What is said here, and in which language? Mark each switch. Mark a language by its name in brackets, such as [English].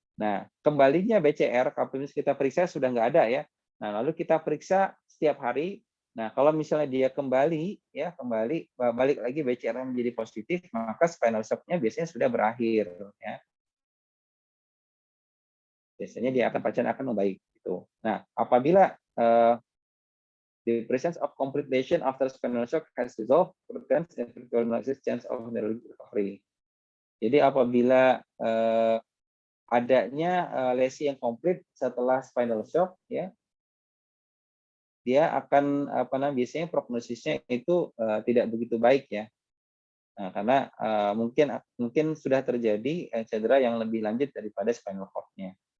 [Indonesian] Nah, kembalinya BCR kalau kita periksa sudah nggak ada ya. Nah, lalu kita periksa setiap hari. Nah, kalau misalnya dia kembali balik lagi BCR menjadi positif, maka spinal shock-nya biasanya sudah berakhir ya. Biasanya pasien akan membaik gitu. Nah, apabila [English] the presence of complete lesion after spinal shock has resolved, presents a virtual chance of neurologic recovery. [Indonesian] Jadi apabila adanya lesi yang komplit setelah spinal shock ya, dia akan biasanya prognosisnya itu tidak begitu baik ya. Nah, karena mungkin sudah terjadi cedera yang lebih lanjut daripada spinal cord-nya.